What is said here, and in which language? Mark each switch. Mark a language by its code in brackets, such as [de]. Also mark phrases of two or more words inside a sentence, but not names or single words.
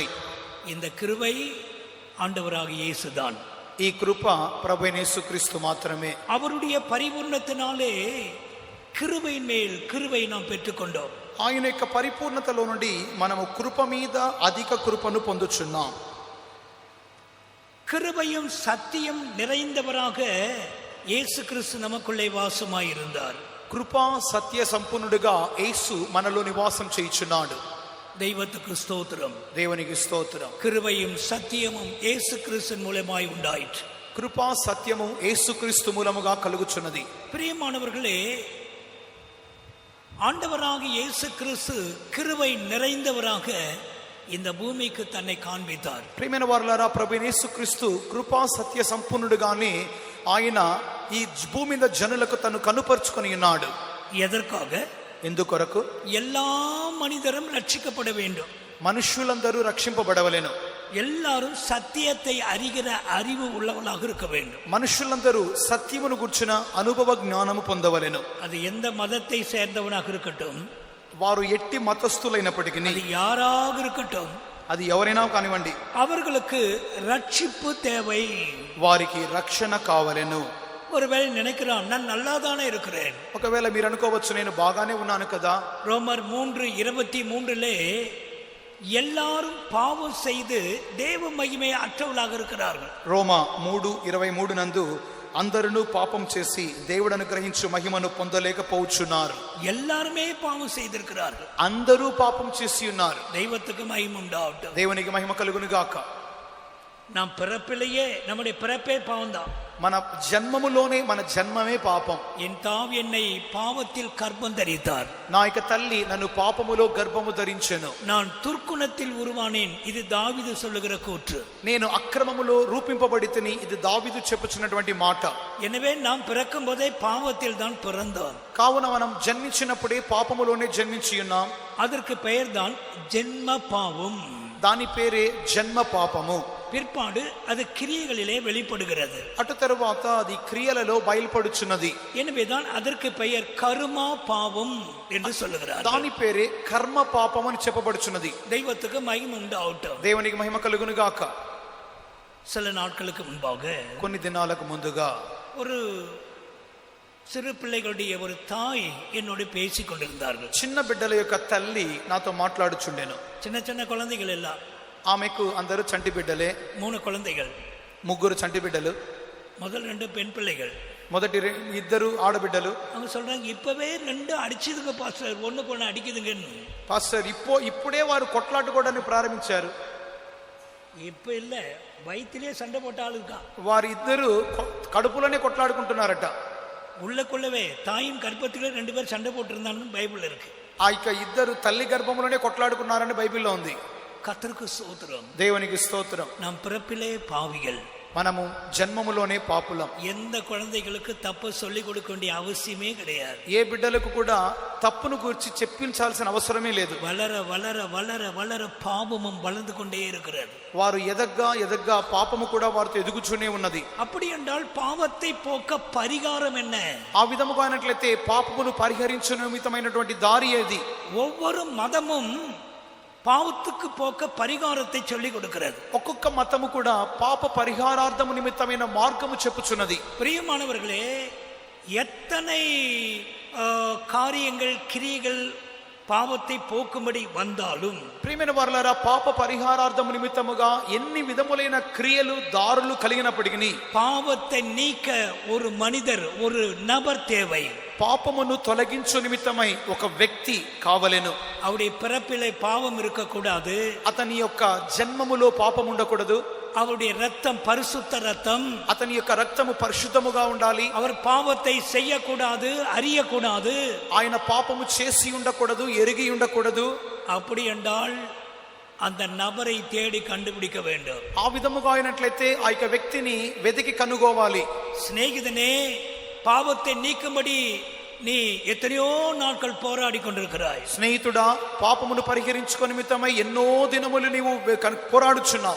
[ta] இந்த கிருபை ஆண்டவராகிய இயேசுதான். [te] ఈ కృప ప్రభువైన యేసుక్రీస్తు మాత్రమే. [ta] அவருடைய பரிபூர்ணத்தினாலே கிருபையின் மேல் கிருபை நாம் பெற்றுக்கொண்டோம். [te] ఆయన యొక్క పరిపూర్ణతలో నుండి మనము కృప మీద అధిక కృపను పొందుచున్నాం. [ta] கிருபையும் சத்தியம் நிறைந்தவராக இயேசு கிறிஸ்து நமக்குள்ளே வாசமாயிருந்தார். [te] కృపా సత్య సంపూర్ణుడిగా యేసు మనలో నివాసం చేయుచున్నాడు. [ta] தெய்வத்துக்கு ஸ்தோத்திரம். [te] దేవునికి స్తోత్రం. [ta] கிருபையும் சத்தியமும் இயேசு கிறிஸ்துவின் மூலமாய் உண்டாயிற்று. [te] కృపా సత్యము యేసుక్రీస్తు మూలముగా కలుగుచున్నది. [ta] பிரியமானவர்களே, ஆண்டவராகிய இயேசு கிறிஸ்து கிருபை நிறைந்தவராக இந்த பூமிக்கு தன்னை காண்பித்தார். [te] ప్రియమైన వారలారా, ప్రభువైన యేసుక్రీస్తు కృపా సత్య సంపూర్ణుడిగానే ఆయన ఈ భూమి మీద జనులకు తను కనుపరుచుకొని ఉన్నాడు. [ta] எதற்காக? [te] ఎందుకొరకు? [ta] எல்லா மனிதரும் ரட்சிக்கப்பட வேண்டும். [te] మనుష్యులందరూ రక్షింపబడవలెను. [ta] எல்லாரும் సత్యத்தை அறிகிற அறிவு உள்ளவர்களாக இருக்க வேண்டும். [te] మనుషులందరూ సత్యమును గుర్చిన అనుభవ జ్ఞానము పొందవలెను. [ta] அது எந்த மதத்தை சேர்ந்தவனாக இருக்கட்டும், [te] వారు ఎట్టి మతస్థులైనప్పటికీ, [ta] அது யாராக இருக்கட்டும், [te] అది ఎవరైనా కానివ్వండి, [ta] அவர்களுக்கு ரட்சிப்பு தேவை. [te] వారికి రక్షణ కావలెను. [ta] ஒருவேளை நினைக்கிறான், நான் நல்லாதானே இருக்கிறேன். [te] ఒకవేళ మీరు అనుకోవచ్చు, నేను బాగానే ఉన్నాను కదా. [ta] ரோமர் 3:23 எல்லாரும் பாவம் செய்து தேவ மகிமை அற்றவர்களாக இருக்கிறார்கள். [te] రోమా 3:23 నందు అందరూ పాపం చేసి దేవుడు అనుగ్రహించు మహిమను పొందలేకపోవచ్చున్నారు. [ta] எல்லாருமே பாவம் செய்திருக்கிறார்கள். [te] అందరూ పాపం చేసి ఉన్నారు. [ta] தெய்வத்துக்கு மகிமை உண்டாகட்டும். [te] దేవునికి మహిమ కలుగును గాక. [ta] நாம் பிறப்பிலேயே நம்முடைய பிறப்பே பாவம்தான். [te] మన జన్మములోనే మన జన్మమే పాపం. [ta] என் தாய் என்னை பாவத்தில் கர்ப்பம் தரித்தார். [te] నా యొక్క తల్లి నన్ను పాపములో గర్భము ధరించెను. [ta] நான் துர்க்குணத்தில் உருவானேன். இது தாவீது சொல்லுகிற கூற்று. [te] నేను అక్రమములో రూపింపబడితిని. ఇది దావీదు చెప్పుచున్నటువంటి మాట. [ta] எனவே நாம் பிறக்கும் போதே பாவத்தில் தான் பிறந்தோம். [te] కావున మనం జన్మించినప్పుడే పాపములోనే జన్మించి ఉన్నాం. [ta] அதற்கு பெயர் தான் ஜென்ம பாவம். [te] దాని పేరే జన్మ పాపము. [ta] பிற்பாடு அது கிரியைகளிலே வெளிப்படுகிறது. [te] అటు తరువాత అది క్రియలలో బయలుపడుచున్నది. [ta] எனவேதான் அதற்கு பெயர் கர்மா பாவம் என்று சொல்லுகிறார். [te] దాని పేరే కర్మ పాపం అని చెప్పబడుచున్నది. [ta] தெய்வத்துக்கு மகிமை உண்டாகட்டும். [te] దేవునికి మహిమ కలుగును గాక. [ta] சில நாட்களுக்கு முன்பாக [te] కొన్ని దినాలకు ముందుగా [ta] ஒரு சிறு பிள்ளைகளுடைய ஒரு தாய் என்னோடு பேசிக் கொண்டிருந்தார்கள். [te] చిన్న బిడ్డల యొక్క తల్లి నాతో మాట్లాడుచుండెను. [ta] சின்ன சின்ன குழந்தைகள் எல்லாம், [te] ఆమెకు అందరూ చంటి బిడ్డలే, [ta] 3 குழந்தைகள். [te] 3 చంటి బిడ్డలు. [ta] முதல் 2 பெண் பிள்ளைகள், [te] మొదటి 2 ఆడబిడ్డలు. [ta] அவங்க சொல்றாங்க, இப்பவே 2 அடிச்சதுங்க பாஸ்டர், ஒண்ணுக்கு ஒண்ணு அடிக்குதுங்கன்னு. [te] పాస్టర్ ఇప్పుడే వారు కొట్లాడుకోవడానికి ప్రారంభించారు. [ta] இப்ப இல்ல, வயிற்றிலே சண்டை போட்ட ஆளுக்கா. [te] వారి ఇద్దరు కడుపులోనే కొట్లాడుకుంటున్నారట. [ta] உள்ளக்குள்ளவே தாயின் கர்ப்பத்திலே 2 பேர் சண்டை போட்டிருந்தான்னு பைபிள் இருக்கு. [te] ఆ ఇద్దరు తల్లి గర్భంలోనే కొట్లాడుకున్నారని బైబిల్లో ఉంది. [ta] கர்த்தருக்கு ஸ்தோத்திரம். [te] దేవునికి స్తోత్రం. [ta] நாம் பிறப்பிலே பாவிகள், [te] మనము జన్మములోనే పాపులం. [ta] எந்த குழந்தைகளுக்கு தப்பு சொல்லிக் கொடுக்க வேண்டிய அவசியமே கிடையாது. [te] ఏ బిడ్డలకు కూడా తప్పును గురించి చెప్పించాల్సిన అవసరమే లేదు. [ta] வளர வளர வளர வளர பாவமும் வளர்ந்து கொண்டே இருக்கிறது. [te] వారు ఎదగ్గా పాపము కూడా వారితో ఎదుగుచూనే ఉన్నది. [ta] அப்படி என்றால் பாவத்தை போக்க பரிகாரம் என்ன? [te] ఆ విధముగా అయినట్లయితే పాపమును పరిహరించు నిమిత్తమైనటువంటి దారి ఏది? [ta] ஒவ்வொரு மதமும் பாவத்துக்கு போக்க பரிகாரத்தை சொல்லிக் கொடுக்கிறது. [te] ఒక్కొక్క మతము కూడా పాప పరిహారార్థము నిమిత్తమైన మార్గము చెప్పుచున్నది. [ta] பிரியமானவர்களே, எத்தனை காரியங்கள் கிரியைகள் பாவத்தை போக்கும்படி வந்தாலும், [te] ప్రియమైన వారలారా, పాప పరిహారార్థము నిమిత్తముగా ఎన్ని విధములైన క్రియలు దారులు కలిగినప్పటికీ [ta] பாவத்தை நீக்க ஒரு மனிதர், ஒரு நபர் தேவை. [te] పాపమును తొలగించు నిమిత్తమై ఒక వ్యక్తి కావలెను. [ta] அவருடைய பிறப்பிலே பாவம் இருக்கக்கூடாது. [te] అతని యొక్క జన్మములో పాపం ఉండకూడదు. [ta] அவருடைய ரத்தம் பரிசுத்த ரத்தம். [te] అతని యొక్క రక్తము పరిశుద్ధముగా ఉండాలి. [ta] அவர் பாவத்தை செய்யக்கூடாது, அறியக்கூடாது. [te] ఆయన పాపము చేసి ఉండకూడదు, ఎరిగి ఉండకూడదు. [ta] அப்படி என்றால் அந்த நபரை தேடி கண்டுபிடிக்க வேண்டும். [te] ఆ విధముగా అయినట్లయితే ఆ యొక్క వ్యక్తిని వెతికి కనుగోవాలి. [ta] சிநேகிதனே, பாவத்தை நீக்கும்படி நீ எத்தனையோ நாட்கள் போராடி கொண்டிருக்கிறாய். [te] స్నేహితుడా, పాపమును పరిహరించుకో నిమిత్తమై ఎన్నో దినములు నీవు పోరాడుచున్నావు.